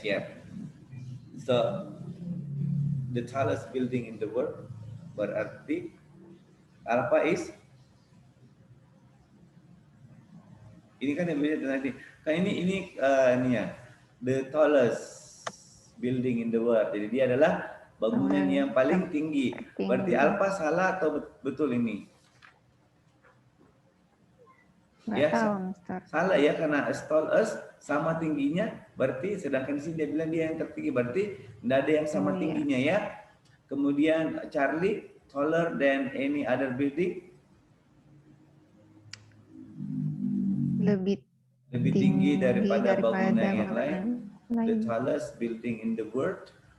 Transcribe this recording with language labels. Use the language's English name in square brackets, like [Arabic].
[English] Here. So the tallest building in the world [Indonesian] berarti apa [English] is? [Indonesian] Ini kan yang bisa nanti. Kan ini ya. [English] The tallest building in the world. [Indonesian] Jadi dia adalah bangunan yang paling tinggi. Berarti Alfa salah atau betul ini? Nggak tahu, Mister. Salah ya, karena as tall as sama tingginya. Berarti sedangkan di sini dia bilang dia yang tertinggi. Berarti tidak ada yang sama tingginya ya. [English] Kemudian Charlie, taller than any other building. [Indonesian] Lebih tinggi daripada bangunan yang lain. lain. [English] The tallest building in the world.